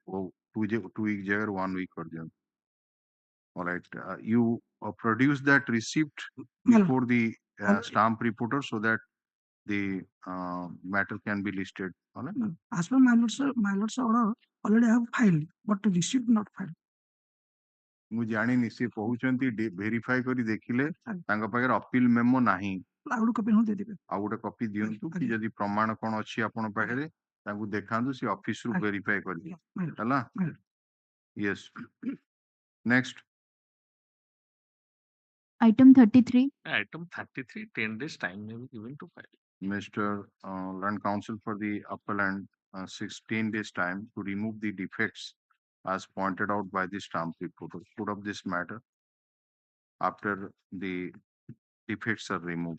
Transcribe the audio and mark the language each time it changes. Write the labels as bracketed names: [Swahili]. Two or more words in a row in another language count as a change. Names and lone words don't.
[English] Oh, 2 week jagar 1 week or then. All right. You produce that receipt before the stamp reporter so that the matter can be listed. All right. As per my Lord's order, already I have filed, but receipt not filed. [Odia] ମୁଁ ଜାଣିନି ସେ କହୁଛନ୍ତି ଭେରିଫାଇ କରି ଦେଖିଲେ ତାଙ୍କ ପାଖରେ ଅପିଲ ମେମୋ ନାହିଁ ଆଉ ଗୋଟେ କପି ଦେଇଦେବେ ଆଉ ଗୋଟେ କପି ଦିଅନ୍ତୁ କି ଯଦି ପ୍ରମାଣ କଣ ଅଛି ଆପଣ ପାଖରେ ତାଙ୍କୁ ଦେଖାନ୍ତୁ ସେ ଅଫିସ ରୁ ଭେରିଫାଇ କରିବେ ହେଲା [English] yes next Item 33. Item 33, 10 days time may be given to file. Mr. Land Counsel for the appellant 16 days time to remove the defects as pointed out by the stamp reporter of this matter after the defects are removed.